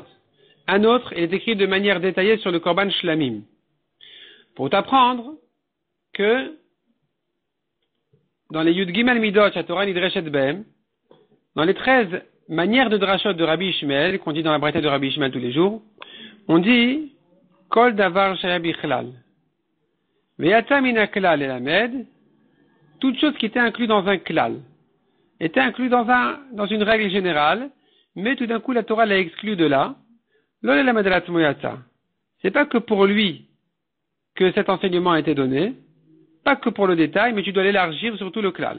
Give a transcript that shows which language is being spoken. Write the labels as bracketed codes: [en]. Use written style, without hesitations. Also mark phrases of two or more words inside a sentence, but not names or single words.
[fr] Un autre est écrit de manière détaillée sur le [he] קרבן שלמים. [fr] Pour t'apprendre que dans les [he] י"ג מידות, תורה נדרשת בהם, [fr] dans les 13 manières de drachot de Rabbi Ishmael, qu'on dit dans la braïta de Rabbi Ishmael tous les jours, on dit [he] כל דבר שהיה בכלל. ויצא מן כלל ללמד, [fr] toute chose qui était inclue dans un klal, était inclue dans une règle générale, mais tout d'un coup la Torah l'a exclu de là. C'est pas que pour lui que cet enseignement a été donné, pas que pour le détail, mais tu dois l'élargir sur tout le klal.